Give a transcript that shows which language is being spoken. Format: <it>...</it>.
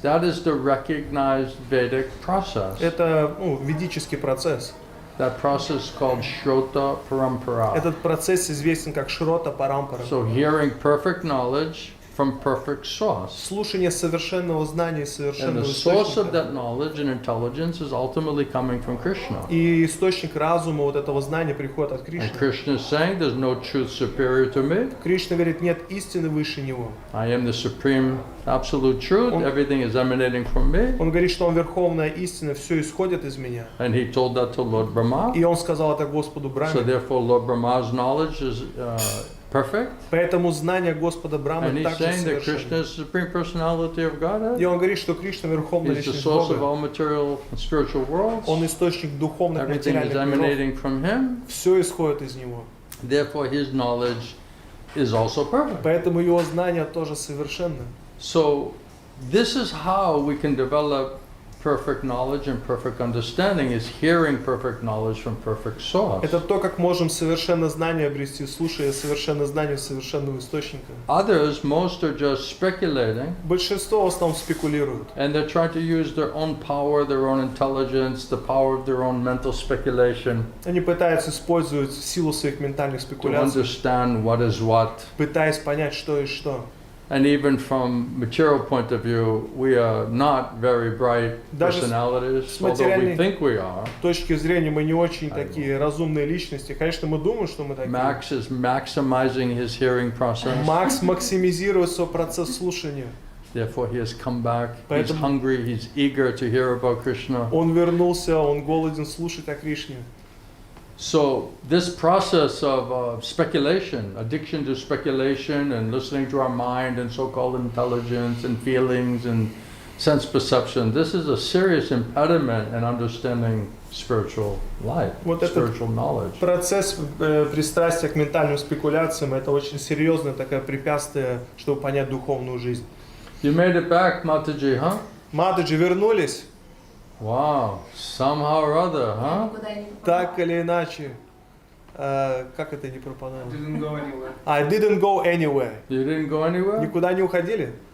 <en>That is the recognized Vedic process.</en> <ru>Это ведический процесс.</ru> <en>That process is called Shrota Parampara.</en> <ru>Этот процесс известен как Шрота Парампара.</ru> <en>So hearing perfect knowledge from perfect source.</en> <ru>Слушание совершенного знания и</ru> <en>And</en> <ru>совершенного</ru> <en>the source of</en> <ru>источника.</ru> <en>that knowledge and intelligence is ultimately coming from Krishna.</en> <ru>И источник разума вот этого знания приходит от</ru> <en>And</en> <ru>Кришны.</ru> <en>Krishna is saying there's no truth superior to me.</en> <ru>Кришна говорит, нет истины выше него.</ru> <en>I am the supreme absolute truth.</en> <ru>Он-</ru> <en>Everything is emanating from me.</en> <ru>Он говорит, что он верховная истина, все исходит из меня.</ru> <en>And he told that to Lord Brahma.</en> <ru>И он сказал это Господу</ru> <en>So</en> <ru>Брахме.</ru> <en>therefore Lord Brahma's knowledge is perfect.</en> <ru>Поэтому знание Господа</ru> <en>And</en> <ru>Брахмы</ru> <en>he's</en> <ru>также</ru> <en>saying that Krishna</en> <ru>совершенно.</ru> <en>is the supreme personality of</en> <ru>И</ru> <en>Godhead.</en> <ru>он говорит, что Кришна верховная</ru> <en>He's the</en> <ru>личность</ru> <en>source of</en> <ru>Бога.</ru> <en>all material and spiritual worlds.</en> <ru>Он источник духовных</ru> <en>Everything is</en> <ru>материальных миров.</ru> <en>emanating from him.</en> <ru>Все исходит из него.</ru> <en>Therefore his knowledge is also perfect.</en> <ru>Поэтому его знание тоже совершенно.</ru> <en>So this is how we can develop perfect knowledge and perfect understanding is hearing perfect knowledge from perfect source.</en> <ru>Это то, как можем совершенное знание обрести, слушая совершенное знание совершенного источника.</ru> <en>Others, most are just speculating,</en> <ru>Большинство в основном спекулируют.</ru> <en>and they're trying to use their own power, their own intelligence, the power of their own mental speculation</en> <ru>Они пытаются использовать силу своих ментальных</ru> <en>to</en> <ru>спекуляций,</ru> <en>understand what is what.</en> <ru>пытаясь понять, что и что.</ru> <en>And even from material point of view, we are not very bright</en> <ru>Даже</ru> <en>personalities,</en> <ru>с</ru> <en>although we</en> <ru>материальной</ru> <en>think we are.</en> <ru>С точки зрения мы не очень такие разумные личности. Конечно, мы думаем, что мы такие.</ru> <en>Max is maximizing his hearing process.</en> <ru>Макс максимизирует свой процесс слушания.</ru> <en>Therefore, he has come back. He's</en> <ru>Поэтому-</ru> <en>hungry. He's eager to hear about Krishna.</en> <ru>Он вернулся, он голоден слушать о Кришне.</ru> <en>So this process of speculation, addiction to speculation, and listening to our mind and so-called intelligence and feelings and sense perception, this is a serious impediment in understanding spiritual life,</en> <ru>Вот этот</ru> <en>spiritual knowledge.</en> <ru>Процесс пристрастия к ментальным спекуляциям – это очень серьезное такое препятствие, чтобы понять духовную жизнь.</ru> <en>You made it back, Mataji, huh?</en> <ru>Матаджи вернулись,</ru> <en>Wow, somehow or other, huh?</en> <ru>Никуда не так или иначе. Как это не пропадало?</ru> <en>Didn't go anywhere. I didn't go anywhere. You didn't go anywhere?</en> <ru>Никуда не уходили?</ru>